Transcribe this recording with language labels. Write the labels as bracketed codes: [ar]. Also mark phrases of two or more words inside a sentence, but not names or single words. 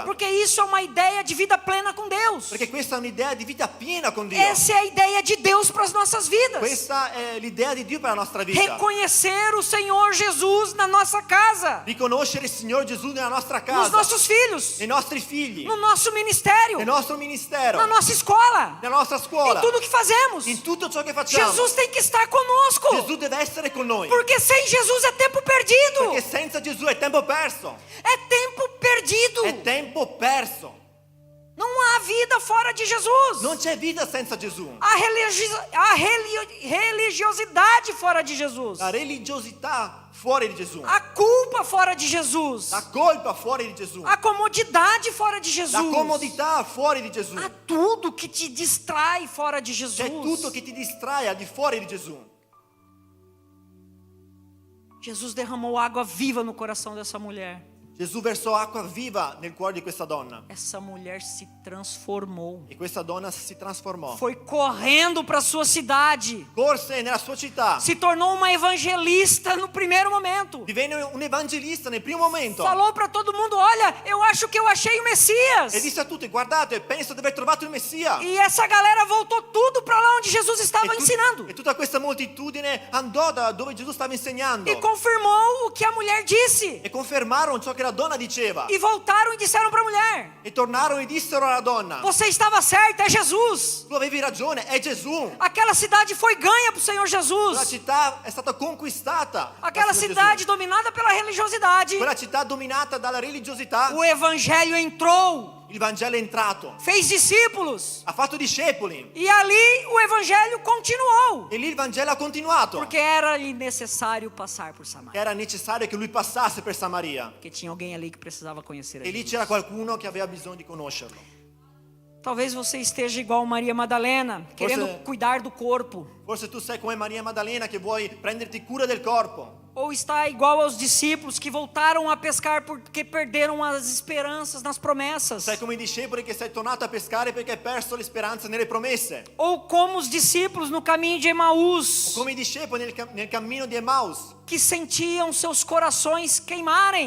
[pt] Porque isso é uma ideia de vida plena com Deus. [it] Perché questa è un'idea di vita piena con Dio. [pt] Essa é a ideia de Deus para as nossas vidas. [it] Questa è l'idea di Dio per la nostra vita. [pt] Reconhecer o Senhor Jesus na nossa casa, [it] Riconoscere il Signore Gesù nella nostra [pt] nos [it] casa, [pt] nossos filhos, [it] nei nostri figli, [pt] no nosso ministério, [it] nel nostro ministero, [pt] na nossa escola, [it] nella nostra [pt] em [it] scuola, [pt] tudo que fazemos. [it] in tutto ciò che facciamo. [pt] Jesus tem que estar conosco. [it] Gesù deve essere con noi. [pt] Porque sem Jesus é tempo perdido. [it] Perché senza Gesù è tempo perso. [pt] É tempo perdido. [it] È tempo perso. [pt] Não há vida fora de Jesus. [it] Non c'è vita senza Gesù. [pt] A religiosidade fora de Jesus. [it] La religiosità fuori di Gesù. [pt] A culpa fora de Jesus. [it] La colpa fuori di Gesù. [pt] A comodidade fora de Jesus. [it] La comodità fuori di Gesù. [pt] Há tudo que te distrai fora de Jesus. [it] C'è tutto che ti distrae al di fuori di Gesù. [pt] Jesus derramou água viva no coração dessa mulher. [it] Gesù versò acqua viva nel cuore di questa donna. [pt] Essa mulher se transformou. [it] E questa donna si trasformò. [pt] Foi correndo para sua cidade. [it] Corse nella sua città. [pt] Se tornou uma evangelista no primeiro momento. [it] Divenne un evangelista nel primo momento. [pt] Falou para todo mundo: olha, eu acho que eu achei o Messias. [it] E disse a tutti: guardate, penso di aver trovato il Messia. [pt] E essa galera voltou tudo para lá onde Jesus estava ensinando. [it] E tutta questa moltitudine andò da dove Gesù stava insegnando. [pt] E confirmou o que a mulher disse. [it] E confermarono ciò che la donna diceva. [pt] E voltaram e disseram para a mulher: [it] E tornarono e dissero alla donna: [pt] você estava certa, é Jesus. [it] tu avevi ragione, è Gesù. [pt] Aquela cidade foi ganha para o Senhor [it] Quella [pt] Jesus. [it] città è stata conquistata. [pt] Aquela [it] dal Signore [pt] cidade [it] Gesù. [pt] dominada pela religiosidade. [it] Quella città dominata dalla religiosità. [pt] O evangelho entrou, [it] Il Vangelo è entrato. [pt] fez discípulos. [it] Ha fatto discepoli. [pt] E ali o evangelho continuou. [it] E lì il Vangelo ha continuato. [pt] Porque era-lhe necessário passar por Samaria. [it] Era necessario che lui passasse per Samaria. [pt] Porque tinha alguém ali que precisava conhecer a [it] E lì [pt] Jesus. [it] c'era qualcuno che aveva bisogno di conoscerlo. [pt] Talvez você esteja igual Maria Madalena, querendo cuidar do corpo. [it] Forse tu sei come Maria Maddalena che vuoi prenderti cura del corpo. [pt] Ou está igual aos discípulos que voltaram a pescar porque perderam as esperanças nas promessas. [it] Sei come i discepoli che sei tornato a pescare perché hai perso le speranze nelle promesse. [pt] Ou como os discípulos no caminho de [it] O [pt] Emaús, [it] come i discepoli nel cammino di Emmaus, [pt] que sentiam seus corações queimarem.